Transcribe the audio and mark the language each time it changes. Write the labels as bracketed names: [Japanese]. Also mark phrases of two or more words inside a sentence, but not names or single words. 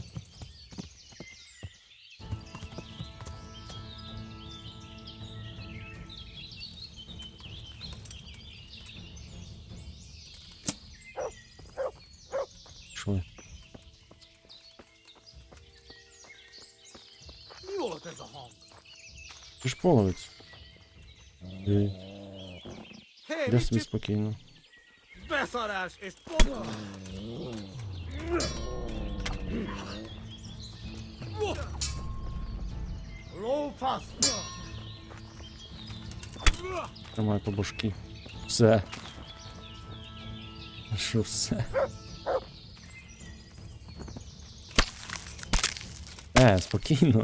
[Ukrainian] Пішли. Ти ж половець. Де собі спокійно. [Hungarian] Beszarás és pont! Lófasz! [Ukrainian] Тримай по башки. Все. Що все? Спокійно.